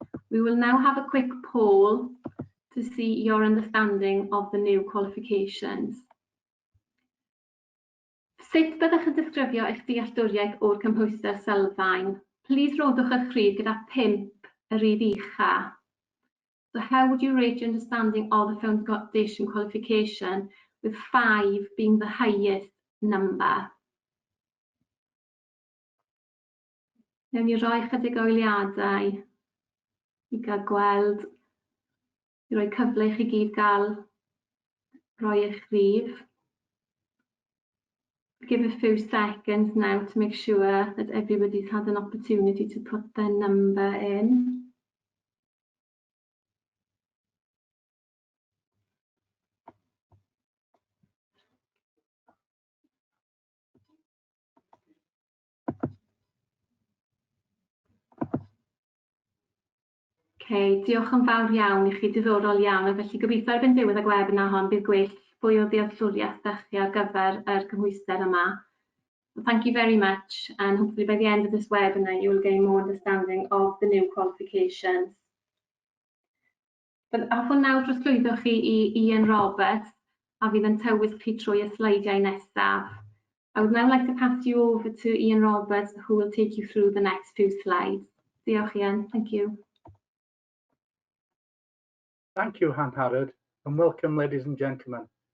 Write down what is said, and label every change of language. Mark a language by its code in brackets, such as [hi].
[en] We will now have a quick poll to see your understanding of the new qualifications. [cy] Sut byddwch yn disgrifio eich dealltwriaeth o'r cymhwyster Sylfaen? Plis rodwch eich rhif gyda 5 y rhif ucha. [en] So how would you rate your understanding of the foundation qualification, with 5 being the highest number? [cy] Newn ni roi chydig o eiliadau I gael gweld, I roi cyfle I chi gyd gael roi eich rhif. [en] Give a few seconds now to make sure that everybody's had an opportunity to put their number in. [cy] Diolch yn fawr iawn i chi, diddorol iawn, a felly gobeithio erbyn diwedd y webinar hon bydd gwell fwy o ddealltwriaeth â chi ar gyfer yr cymhwyster yma. [en] Thank you very much, and hopefully by the end of this webinar you will gain more understanding of the new qualifications. [cy] But hoffwn nawr drosglwyddo chi i Ian Roberts, a fydd yn tywys chi trwy y sleidiau nesaf. [en] I would now like to pass you over to Ian Roberts, who will take you through the next few slides. [cy] Diolch, Ian. [en] Thank you. Thank you, Harrod, and welcome, ladies and gentlemen.